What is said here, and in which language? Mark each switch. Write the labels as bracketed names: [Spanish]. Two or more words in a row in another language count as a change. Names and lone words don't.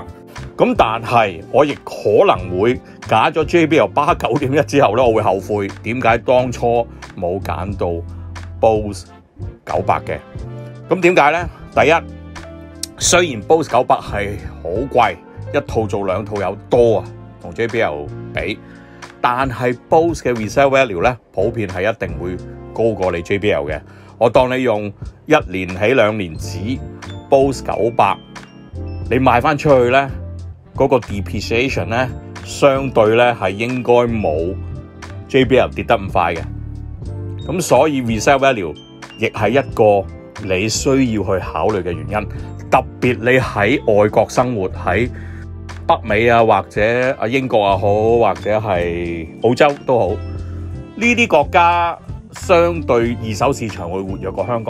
[Cantonese] 咁但係我亦可能會揀咗 JBL Bar 9.1之後咧，我會後悔點解當初冇揀到 Bose 900嘅。咁點解咧？第一，雖然 Bose 900係好貴，一套做兩套有多啊，同 JBL 比，但係 Bose 嘅 [English] resale value [Cantonese] 咧，普遍係一定會高過你 JBL 嘅。我當你用1年起2年止 Bose 900，你賣翻出去咧， 嗰個 depreciation 咧，相對咧係應該冇 JBL 跌得咁快嘅。咁所以 [English] resale value [Cantonese] 亦係一個你需要去考慮嘅原因。特別你喺外國生活，喺北美啊，或者啊英國啊好，或者係澳洲都好，呢啲國家相對二手市場會活躍過香港。